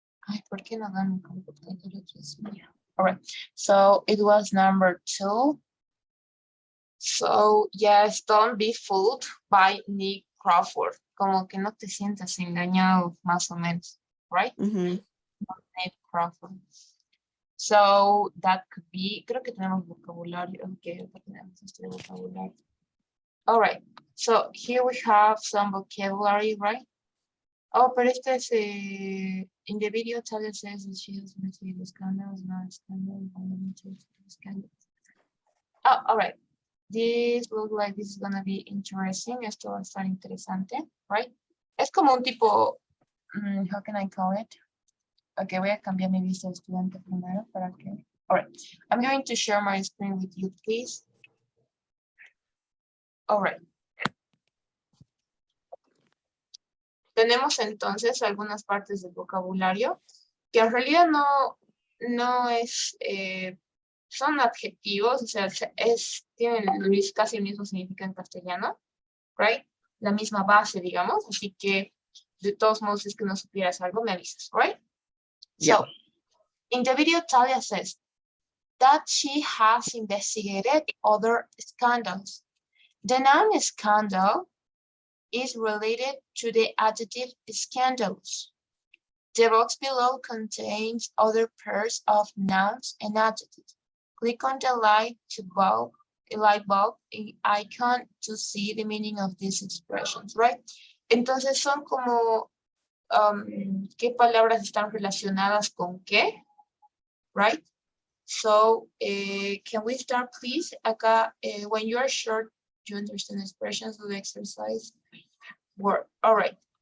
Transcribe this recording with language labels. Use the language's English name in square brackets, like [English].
[Spanish] Ay, ¿por qué no dan mi computadora? Dios mío. [English] All right. So it was number 2. So yes, don't be fooled by Nick Crawford. [Spanish] Como que no te sientas engañado, más o menos, right? Ujú. [English] Nick Crawford. So that could be, [Spanish] creo que tenemos vocabulario. Okay, tenemos este vocabulario. [English] All right. So here we have some vocabulary, right? Oh, [Spanish] pero este es [English] in the video. Talia says that she has received scandals, not scandals, scandals. Oh, all right. This looks like this is gonna be interesting. [Spanish] Esto va a estar interesante, right? Es como un tipo, [English] how can I call it? [Spanish] Okay, voy a cambiar mi vista de estudiante primero para que. [English] All right. I'm going to share my screen with you, please. All right. [Spanish] Tenemos entonces algunas partes del vocabulario que en realidad no es, son adjetivos, o sea, tienen casi el mismo significado en castellano, right? La misma base, digamos, así que de todos modos, si es que no supieras algo, me avisas, right? [English] Yeah. So, in the video, Talia says that she has investigated other scandals. The noun scandal is related to the adjective scandalous. The box below contains other pairs of nouns and adjectives. Click on the light bulb icon to see the meaning of these expressions, right? [Spanish] Entonces son como qué palabras están relacionadas con qué, right? [English] So, can we start, please? Acá, when you are sure you understand expressions of the exercise, work. All right.